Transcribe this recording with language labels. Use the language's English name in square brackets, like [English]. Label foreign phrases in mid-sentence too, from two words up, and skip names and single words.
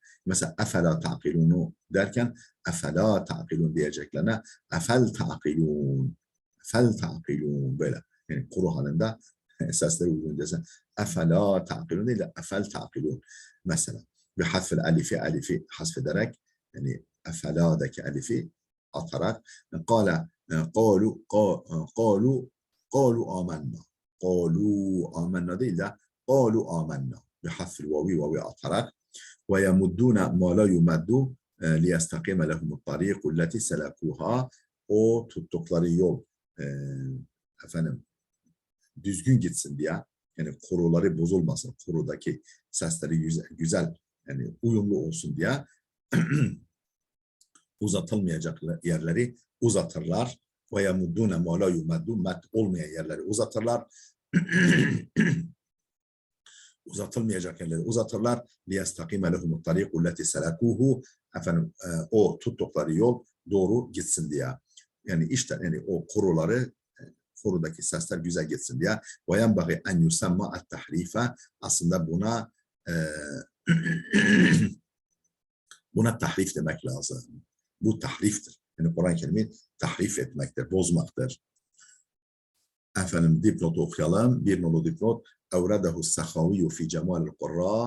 [Turkish] Mesela [Arabic] أفلا تعقلونه [Turkish] derken [Arabic] أفلا تعقلون [Turkish] diyeceklerine [Arabic] أفل تعقلون أفل تعقلون [Turkish] böyle. Yani kuru halinde sesleri uygun desen [Arabic] أفلا تعقلون [Turkish] değil de [Arabic] أفل تعقلون. [Turkish] Mesela bir hasfel elifi hasfederek yani efela'daki elifi atarak [Arabic] قال قالوا آمنا [Turkish] değil de [Arabic] قالوا آمنا بحذف الواو [Turkish] atarak [Arabic] ويمدون ما لا يمد ليستقيم لهم الطريق التي سلكوها [Turkish] o tuttukları yol efendim düzgün gitsin diye yani kuruları bozulmasın kurudaki sesleri güzel yani uyumlu olsun diye uzatılmayacak yerleri uzatırlar. [Arabic] ويمدون ما لا يمدون, [Turkish] med olmayan yerleri uzatırlar. Uzatılmayacak yerleri uzatırlar. [Arabic] لِيَسْتَقِيمَ لَهُمُ الطَّرِيقُ الَّتِي سَلَكُوهُ. [Turkish] Efendim o tuttukları yol doğru gitsin diye. Yani işte yani o koruları, korudaki sesler güzel gitsin diye. [Arabic] وَيَنْبَغِي اَنْ يُسَمَّ التَّحْرِيفَ. [Turkish] Aslında buna buna tahrif demek lazım. Bu tahriftir. Yani Kur'an-ı Kerim'i tahrif etmektir, bozmaktır. Efendim dipnotu okuyalım. Bir nolu dipnot. [Arabic] أورده السخاوي في جمال القراء.